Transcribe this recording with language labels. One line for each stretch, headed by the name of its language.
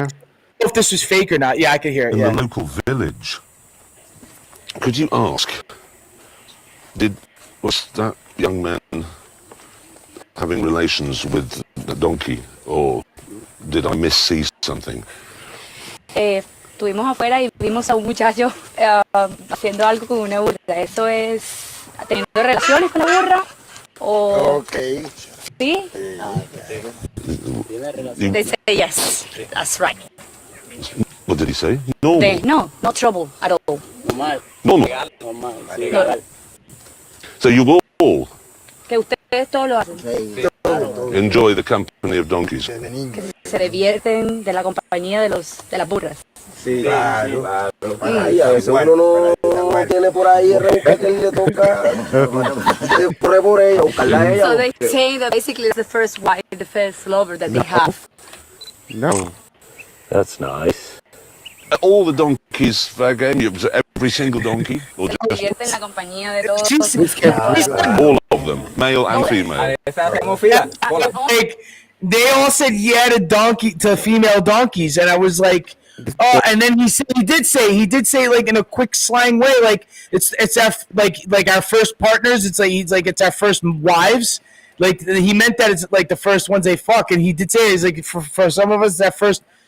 English: don't know if this was fake or not. Yeah, I can hear it. In Yeah. the local village. Could you ask, was that young man having relations with the donkey, or did I missee something?
Spanish: Estuvimos afuera y vimos a un muchacho haciendo algo con una burra. ¿Eso es teniendo relaciones con la burra? ¿O sí?
English: They say yes. That's right. What did he say? No. No, not trouble at all.
Spanish: Normal.
English: So you all
Spanish: Que ustedes todos lo hacen.
English: enjoy the company of donkeys.
Spanish: Que se divierten de la compañía de las burras. Sí, claro. Ay, a veces uno no tiene por ahí el que le toca correr por ella, buscarla a ella.
English: So they say that basically it's the first wife, the first lover that they have. No. That's nice. All the donkeys fair game? Every single donkey? Or
Spanish: Se
English: just
Spanish: divierten en la compañía de todos.
English: all of them, male and female? Like they all said yeah to female donkeys, and I was like, oh, and then he did say like in a quick slang way, like it's our like our first partners. It's our first wives. Like he meant that it's like the first ones they fuck, and he did say it's like for some of us it's that first.